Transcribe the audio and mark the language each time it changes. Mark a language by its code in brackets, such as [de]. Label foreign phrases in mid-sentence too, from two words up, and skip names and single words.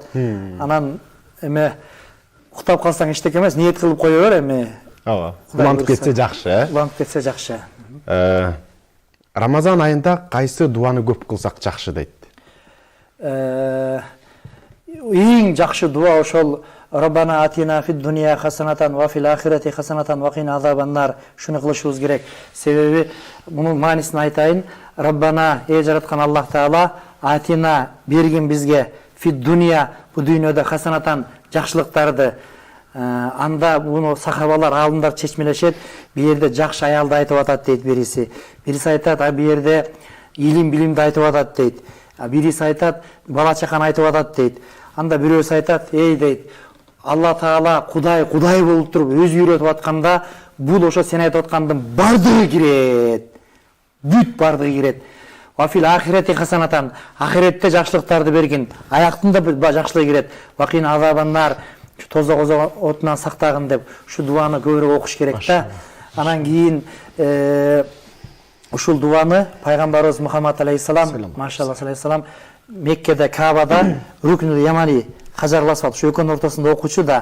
[ky] Анан эме уктап калсаң эчтеке эмес, ниет кылып кое бер эми. Улантып кетсе жакшы, Улантып кетсе жакшы. Рамазан айында кайсы дуаны көп кылсак жакшы дейт? [ar] Эң жакшы дуа ошол ربنا آتنا في الدنيا حسنة وفي الآخرة حسنة وقنا عذاب النار. [ky] Шуну кылышыбыз керек. Себеби мунун маанисин айтайын. Раббана, жараткан Аллах Таала, атина бергин бизге [ar] في الدنيا, [ky] бу дүйнөдө хасанатан жакшылыктарды. Анда буну сахабалар, алымдар чечмелешет. Бу жерде жакшы аялды айтып атат дейт бириси. Бириси айтат, бу жерде илим билимди айтып атат дейт. Бириси айтат, бала чаканы айтып атат дейт. Анда бирөөсү айтат, дейт, Алла Таала Кудай болуп туруп өзү үйрөтүп атканда, бул ошо сен айтып аткандын бардыгы кирет. Бүт бардыгы кирет. [ar] وفي الآخرة حسنة, [ky] ахиретте жакшылыктарды бергин. Аяктын да жакшылыгы кирет. [ar] وقنا عذاب النار, [ky] тозок отунан сактагын деп ушу дуаны көбүрөөк окуш керек да. Анан кийин ушул дуаны пайгамбарыбыз Мухаммад алейхиссалам, машалла алейхиссалам, Меккеде Каабада Рукнул Ямани кажарласып, ошо экөөнүн ортосунда окучу да.